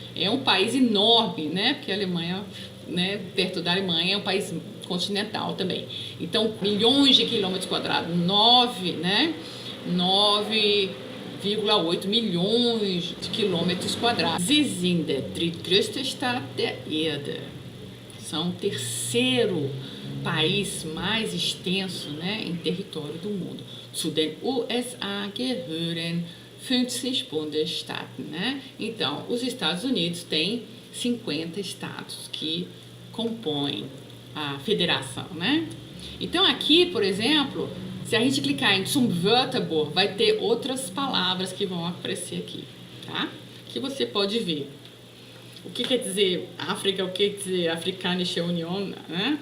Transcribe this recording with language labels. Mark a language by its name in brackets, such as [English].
[Portuguese] É um país enorme, né? Porque a Alemanha, né, perto da Alemanha, é um país continental também. Então, milhões de quilômetros quadrados, 9,8 milhões de quilômetros quadrados. [German] Sie sind der drittgrößte Staat der Erde. [Portuguese] São o terceiro país mais extenso, né, em território do mundo. [German] Zu den USA gehören 50 Bundesstaaten, né? [Portuguese] Então, os Estados Unidos têm 50 estados que compõem a federação, né? Então, aqui, por exemplo, se a gente clicar em Zum Wörterbuch, vai ter outras palavras que vão aparecer aqui, tá? Que você pode ver. O que quer dizer África, o que quer dizer Afrikanische Union, né?